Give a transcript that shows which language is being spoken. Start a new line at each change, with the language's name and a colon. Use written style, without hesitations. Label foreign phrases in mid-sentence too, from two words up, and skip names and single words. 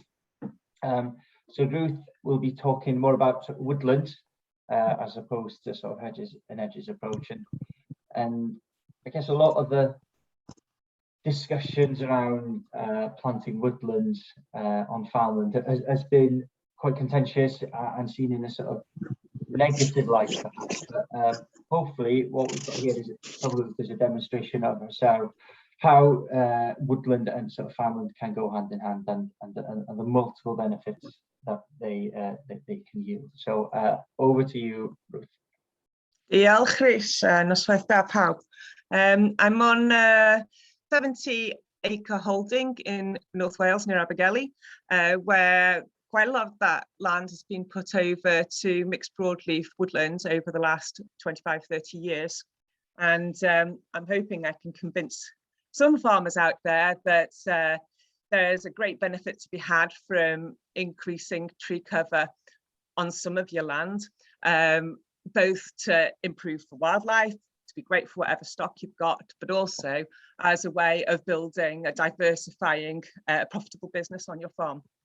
English: So Ruth will be talking more about woodland as opposed to sort of hedges and edges approach, and I guess a lot of the discussions around planting woodlands on farmland has been quite contentious and seen in a sort of negative light, perhaps. But hopefully what we've got here is probably there's a demonstration of how woodland and sort of farmland can go hand in hand, and the multiple benefits that they can yield. So over to you, Ruth.
Welsh: Diolch, Rhys. Noswaith da pawb.
English: I'm on 70-acre holding in North Wales near Abergele, where quite a lot of that land has been put over to mixed broadleaf woodlands over the last 25-30 years. And I'm hoping I can convince some farmers out there that there's a great benefit to be had from increasing tree cover on some of your land, both to improve for wildlife, to be great for whatever stock you've got, but also as a way of building a diversifying, profitable business on your farm.